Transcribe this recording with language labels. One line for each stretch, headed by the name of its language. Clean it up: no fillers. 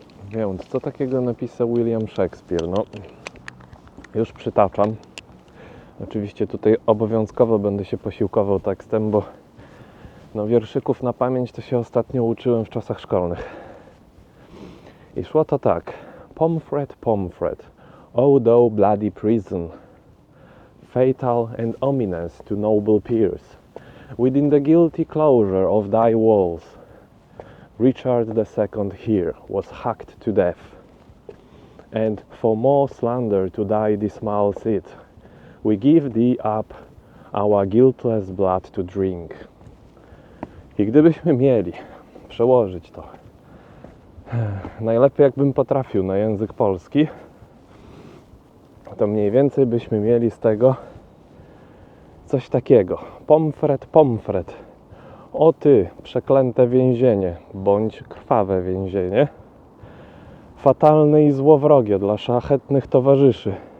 Polish: Więc co takiego napisał William Shakespeare? No, już przytaczam. Oczywiście tutaj obowiązkowo będę się posiłkował tekstem, bo no, wierszyków na pamięć to się ostatnio uczyłem w czasach szkolnych. I szło to tak.
English: Pomfret, Pomfret, O thou bloody prison, fatal and ominous to noble peers, within the guilty closure of thy walls, Richard II here was hacked to death, and for more slander to thy dismal seat, we give thee up our guiltless blood to drink.
Polish: I gdybyśmy mieli przełożyć to, najlepiej jakbym potrafił na język polski, to mniej więcej byśmy mieli z tego coś takiego. Pomfret, Pomfret, o ty, przeklęte więzienie, bądź krwawe więzienie, fatalne i złowrogie dla szlachetnych towarzyszy.